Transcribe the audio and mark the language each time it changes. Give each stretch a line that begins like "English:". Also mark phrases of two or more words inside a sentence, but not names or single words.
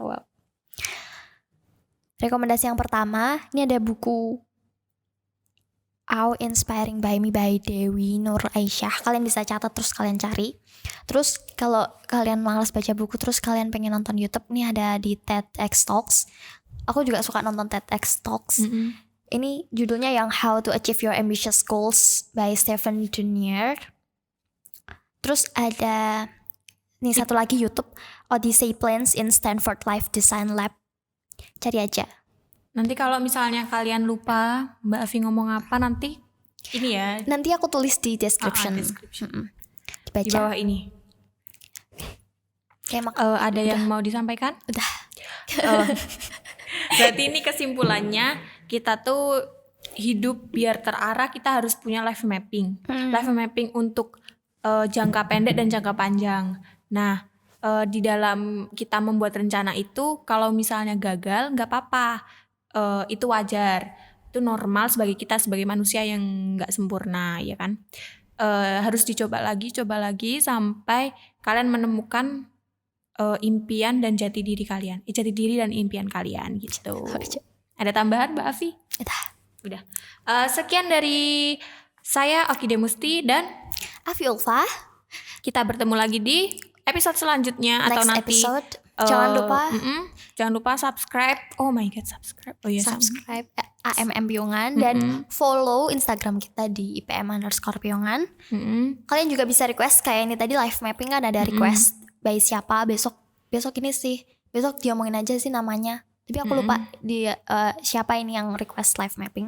Indonesian: Wow. Rekomendasi yang pertama, ini ada buku How Inspiring by Me by Dewi Nur Aisyah. Kalian bisa catat terus kalian cari. Terus kalau kalian malas baca buku terus kalian pengen nonton YouTube, nih ada di TEDx Talks. Aku juga suka nonton TEDx Talks. Ini judulnya yang How to Achieve Your Ambitious Goals by Stephen Junior. Terus ada nih satu lagi YouTube, Odyssey Plans in Stanford Life Design Lab. Cari aja. Nanti kalau misalnya kalian lupa Mbak Afi ngomong apa nanti ini ya. Nanti aku tulis di description. Dibaca. Di bawah ini. Ada yang mau disampaikan? Udah. Berarti ini kesimpulannya, kita tuh hidup biar terarah kita harus punya
English: life mapping. Life mapping
Indonesian: untuk jangka pendek dan jangka panjang. Nah, di dalam kita membuat rencana itu kalau misalnya gagal nggak apa-apa. Itu wajar, itu normal sebagai manusia yang nggak sempurna, ya kan? Harus dicoba lagi sampai kalian menemukan impian dan jati diri dan impian kalian gitu. Ada tambahan Mbak Afi? Udah. Sekian dari saya Oki Demusti dan Afi Ulfa. Kita bertemu lagi di episode selanjutnya atau nanti episode. Jangan lupa
English: subscribe. Oh my god, subscribe.
Indonesian: Oh iya, subscribe AMM Piongan dan follow Instagram kita di IPM_Piongan. Kalian juga bisa request kayak ini tadi
English: live mapping
Indonesian: kan ada
English: request by
Indonesian: siapa besok ini sih. Besok diomongin aja sih namanya. Tapi aku lupa siapa ini yang request
English: live mapping.